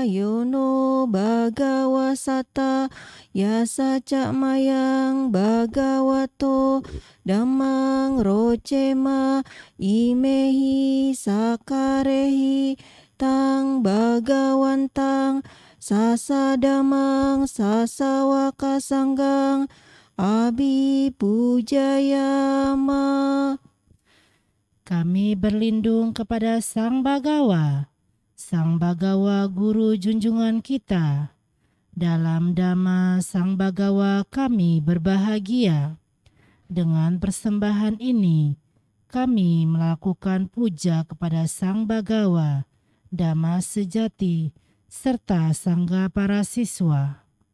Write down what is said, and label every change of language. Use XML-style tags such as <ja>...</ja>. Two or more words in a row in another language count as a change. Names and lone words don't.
<pi>Yono Bhagawasata Yasaca Mayang Bhagavato Dhammang Rocema Imehi Sakarehi Tang Bhagawantang Sasadamang Sasawakasanggang Abi Pujayama.</pi> <id>Kami berlindung kepada Sang Bagawa Guru junjungan kita. Dalam Dhamma Sang Bagawa kami berbahagia. Dengan persembahan ini, kami melakukan puja kepada Sang Bagawa, Dhamma sejati, serta Sangga para siswa.</id>